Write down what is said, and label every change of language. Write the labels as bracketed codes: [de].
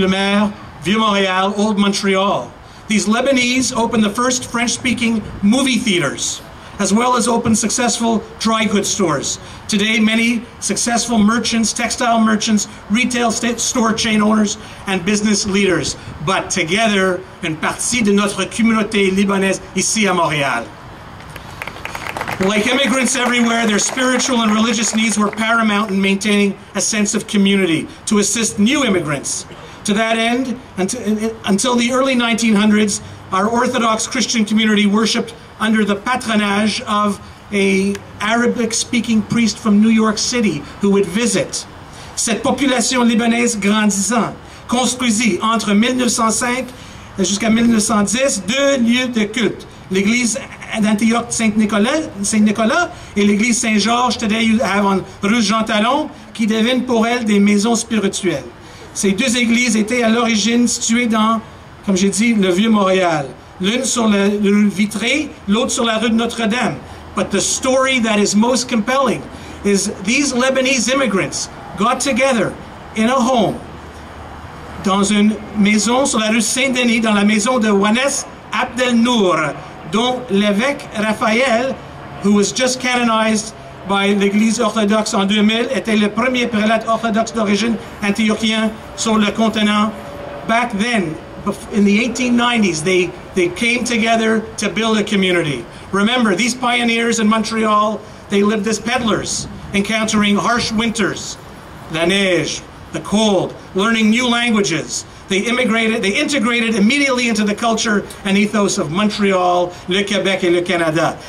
[en] le Maire, Vieux Montréal, Old Montreal. These Lebanese opened the first French-speaking movie theaters, as well as opened successful dry goods stores. Today, many successful merchants, textile merchants, retail store chain owners, and business leaders. But together, [fr] une partie de notre communauté libanaise ici à Montréal. [en] Like immigrants everywhere, their spiritual and religious needs were paramount in maintaining a sense of community, to assist new immigrants. To that end, until the early 1900s, our Orthodox Christian community worshipped under the patronage of an Arabic-speaking priest from New York City who would visit. [fr] Cette population libanaise grandissant construisit entre 1905 jusqu'à 1910 deux lieux de culte, l'église d'Antioche Saint-Nicolas et l'église Saint-Georges, [en] today you have on rue Jean Talon, [fr] qui deviennent pour elles des maisons spirituelles. Ces deux églises étaient à l'origine situées dans, comme j'ai dit, le Vieux-Montréal. L'une sur la rue Vitré, l'autre sur la rue de Notre-Dame. [en] But the story that is most compelling is these Lebanese immigrants got together in a home [fr] dans une maison sur la rue Saint-Denis, dans la maison de Wannes Abdel-Nour, dont l'évêque Raphaël, [en] who was just canonized by [fr] l'Église orthodoxe en 2000, était le premier prélat orthodoxe d'origine antiochien sur le continent. [en] Back then, in the 1890s, they came together to build a community. Remember, these pioneers in Montreal, they lived as peddlers, encountering harsh winters, [fr] la neige, [en] the cold, learning new languages. They integrated immediately into the culture and ethos of Montreal, le Québec, et le Canada.